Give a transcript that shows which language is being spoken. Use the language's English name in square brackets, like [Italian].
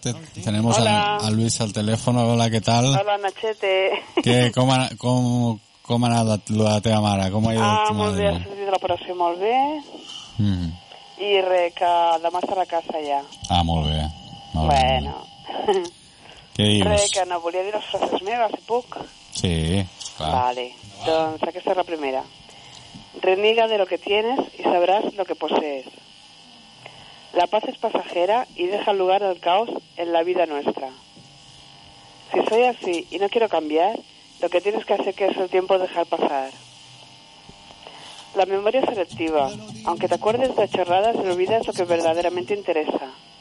[Spanish] Tenemos a Luisa al teléfono. Hola, ¿qué tal? Hola, Nachete. ¿Qué? [Catalan] ¿Cómo ha anat lo de la teva mare? [Spanish] ¿Cómo ha ido tu madre? [Catalan] Ah, molt bé. Ha sortit l'operació molt bé. I res, que demà estarà a casa ja. Ah, molt bé. Molt bueno. Què dius? Res, que no volia dir les frases meves, si puc. Sí, clar. Vale. Doncs aquesta és la primera. [Spanish] Reniga de lo que tienes y sabrás lo que posees. La paz es pasajera y deja lugar al caos en la vida nuestra. Si soy así y no quiero cambiar, lo que tienes que hacer es el tiempo dejar pasar. La memoria selectiva. Aunque te acuerdes de chorradas, olvidas lo que verdaderamente interesa.